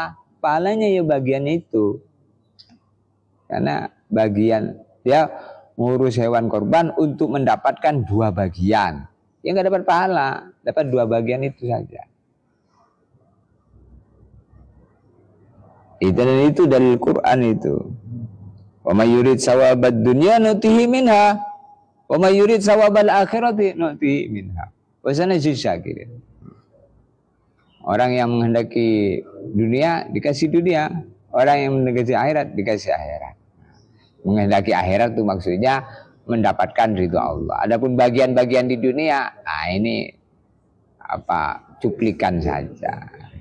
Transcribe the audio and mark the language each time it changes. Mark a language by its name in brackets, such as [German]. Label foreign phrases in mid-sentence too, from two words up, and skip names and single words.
[Indonesian] Pahalanya ya bagian itu. Karena bagian dia ngurus hewan korban untuk mendapatkan 2 bagian. Ya nggak dapat pahala, dapat 2 bagian itu saja. Itu dari Quran itu. [Arabic] ومن يرد ثواب الدنيا نؤته منها ومن يرد ثواب الآخرة نؤته منها. وسنجزي الشاكرين. [Indonesian] Orang yang menghendaki dunia dikasih dunia, orang yang menghendaki akhirat dikasih akhirat. Menghendaki akhirat itu maksudnya mendapatkan ridho Allah. Adapun bagian-bagian di dunia, ini cuplikan saja.